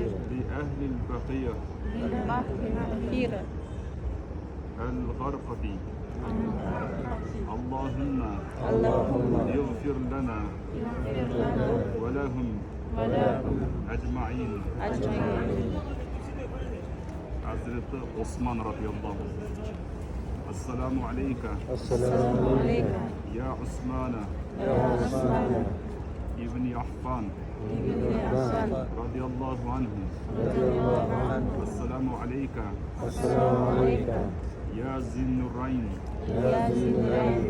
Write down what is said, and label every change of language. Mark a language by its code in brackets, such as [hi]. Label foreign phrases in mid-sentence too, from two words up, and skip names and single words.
[ar] لأهل البقيع بالمغفرة الغرقة. اللهم اللهم اغفر لنا اغفر لنا ولهم ولهم أجمعين. أجمعين. Hazreti Osman رضي الله عنه. السلام عليك السلام عليك يا عثمان يا عثمان İbni Affan بن عفان رضي الله عنه. رضي الله عنه. السلام عليك السلام عليك يا ذا النورين. يا ذي العين.